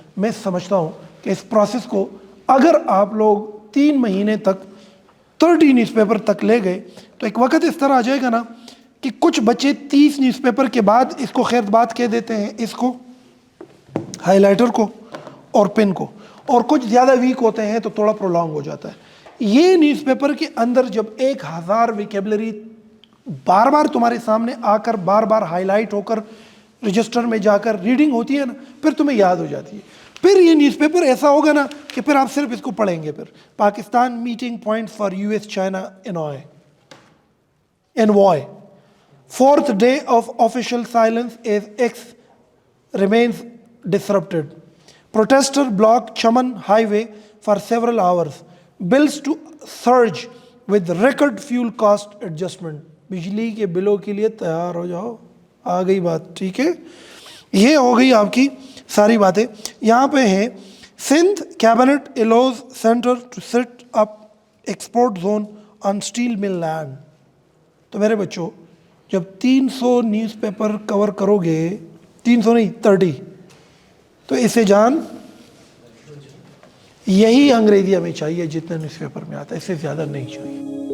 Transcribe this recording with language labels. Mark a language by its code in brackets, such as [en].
[hi] मैं समझता हूँ कि इस प्रोसेस को अगर आप लोग 3 महीने तक 30 न्यूज़पेपर तक ले गए तो एक वक्त इस तरह आ जाएगा ना कि कुछ बच्चे 30 न्यूज़पेपर के बाद इसको खैर बात कह देते हैं, इसको हाइलाइटर को और पेन को, और कुछ ज़्यादा वीक होते हैं तो थोड़ा प्रोलॉन्ग हो जाता है. ये न्यूज़पेपर के अंदर जब 1000 वोकैबुलरी बार बार तुम्हारे सामने आकर बार बार हाईलाइट होकर रजिस्टर में जाकर रीडिंग होती है ना, फिर तुम्हें याद हो जाती है. फिर ये न्यूज़पेपर ऐसा होगा ना कि फिर आप सिर्फ इसको पढ़ेंगे. [en] फिर Pakistan meeting point for US China envoy, 4th day of official silence as X remains disrupted. Protesters blocked Chaman highway for several hours. Bills to surge with record fuel cost adjustment. [hi] बिजली के बिलों के लिए तैयार हो जाओ, आ गई बात. ठीक है, ये हो गई आपकी सारी बातें. यहाँ पे है [en] Sindh cabinet allows centre to set up export zone on steel mill land. [hi] तो मेरे बच्चों, जब 300 न्यूज़पेपर कवर करोगे, 300 नहीं 30, तो इसे जान यही अंग्रेजी हमें चाहिए जितना न्यूज़पेपर में आता है, इससे ज़्यादा नहीं चाहिए.